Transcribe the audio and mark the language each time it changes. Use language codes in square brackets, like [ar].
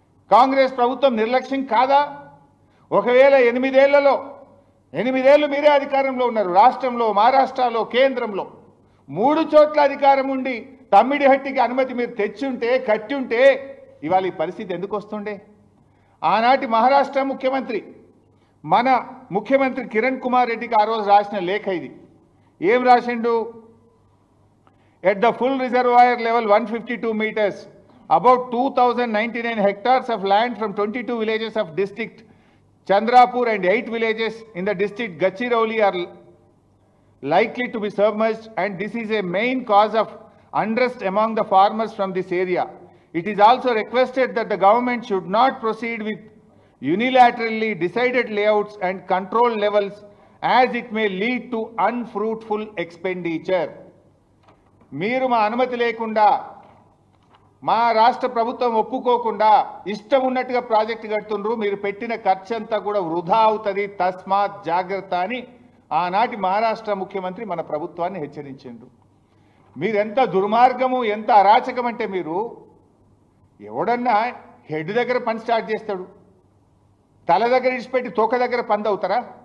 [te] కాంగ్రెస్ ప్రభుత్వం నిర్లక్ష్యం కాదా? ఒకవేళ 8 ఏళ్లలో 8 ఏళ్ళు మీరే అధికారంలో ఉన్నారు, రాష్ట్రంలో, మహారాష్ట్రలో, కేంద్రంలో 3 చోట్ల అధికారం ఉండి తమ్మిడిహట్టికి అనుమతి మీరు తెచ్చుంటే, కట్టి ఉంటే ఇవాళ ఈ పరిస్థితి ఎందుకు వస్తుండే? ఆనాటి మహారాష్ట్ర ముఖ్యమంత్రి మన ముఖ్యమంత్రి కిరణ్ కుమార్ రెడ్డికి ఆ రోజు రాసిన లేఖ ఇది. ఏం రాసిండు? [en] At the full reservoir level 152 meters, about 2099 hectares of land from 22 villages of district Chandrapur and 8 villages in the district Gadchiroli are likely to be submerged, and this is a main cause of unrest among the farmers from this area. It is also requested that the government should not proceed with unilaterally decided layouts and control levels, as it may lead to unfruitful expenditure. [te] మీరు మా అనుమతి లేకుండా మా రాష్ట్ర ప్రభుత్వం ఒప్పుకోకుండా ఇష్టం ఉన్నట్టుగా ప్రాజెక్టు కడుతుండ్రు, మీరు పెట్టిన ఖర్చు అంతా కూడా వృధా అవుతుంది, తస్మాత్ జాగ్రత్త అని ఆనాటి మహారాష్ట్ర ముఖ్యమంత్రి మన ప్రభుత్వాన్ని హెచ్చరించిండు. మీరెంత దుర్మార్గము, ఎంత అరాచకం అంటే మీరు ఎవడన్నా హెడ్ దగ్గర పని స్టార్ట్ చేస్తాడు, తల దగ్గర ఇచ్చిపెట్టి తోక దగ్గర పంది అవుతారా?